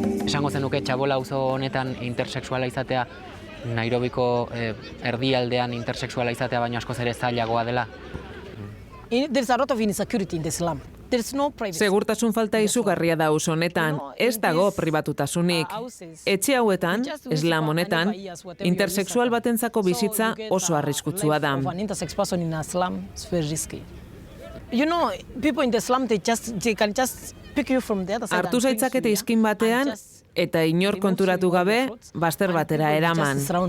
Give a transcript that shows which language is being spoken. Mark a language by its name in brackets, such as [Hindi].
[Basque] Esango zenuke Txabol auzo honetan intersexuala izatea, Nairobiko erdialdean intersexuala izatea baino askoz ere zailagoa dela? [English] There's a lot of insecurity in the slum. There's no privacy. [Basque] Segurtasun falta izugarria da auzo honetan, ez dago pribatutasunik. Etxe hauetan, slam honetan, intersexual batentzako bizitza oso arriskutsua da. [English] Of an intersex person in a slum is very risky. You know, people in the slum they can just pick you from the other side. [Basque] Hartu zaitzakete izkin batean eta inor konturatu gabe bazter batera eraman.